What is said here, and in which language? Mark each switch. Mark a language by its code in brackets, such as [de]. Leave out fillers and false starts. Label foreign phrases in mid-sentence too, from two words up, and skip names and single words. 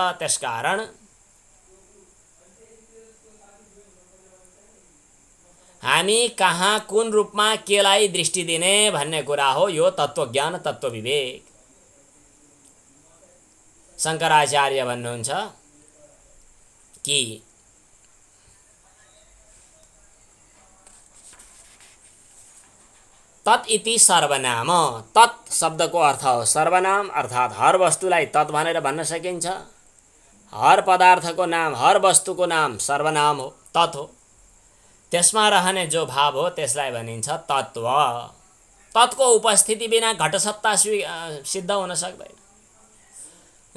[ne] त्यसकारण हामी कहाँ कुन रूपमा केलाई दृष्टि दिने भन्ने कुरा हो यो तत्त्वज्ञान, तत्त्व विवेक। शङ्कराचार्य भन्नुहुन्छ कि [sa] तत् इति सर्वनाम। [ne] तत् शब्दको अर्थ हो सर्वनाम, अर्थात् हर वस्तुलाई तत् भनेर भन्न सकिन्छ। हर पदार्थको नाम, हर वस्तुको नाम सर्वनाम हो, तत् हो। त्यसमा रहने जो भाव हो त्यसलाई भनिन्छ तत्त्व। तत्को उपस्थिति बिना घटसत्ता सिद्ध हुन सक्दैन।